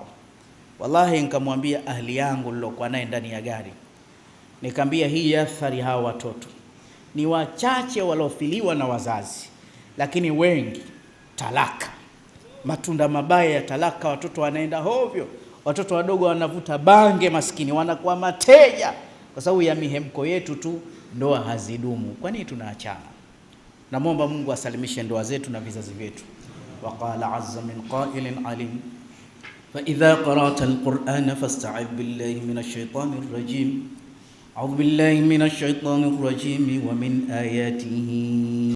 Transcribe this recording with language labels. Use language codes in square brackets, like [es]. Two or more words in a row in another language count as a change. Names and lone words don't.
[sw] Wallahi nikamwambia ahli yangu nilokuwa naye ndani ya gari, nikamwambia hii athari hawa watoto ni wachache waliofiliwa na wazazi, lakini wengi talaka, matunda mabaya ya talaka. Watoto wanaenda hovyo, watoto wadogo wanavuta bange, maskini wanakuwa mateja kwa sababu ya mihemko yetu tu. Ndoa hazidumu. Kwa nini tunaachana? Namwomba Mungu asalimishe ndoa zetu na vizazi vyetu. [ar] وقال عز من قائل عليم, فإذا قرأت القرآن فاستعذ بالله من الشيطان الرجيم. أعوذ بالله من الشيطان الرجيم. ومن آياته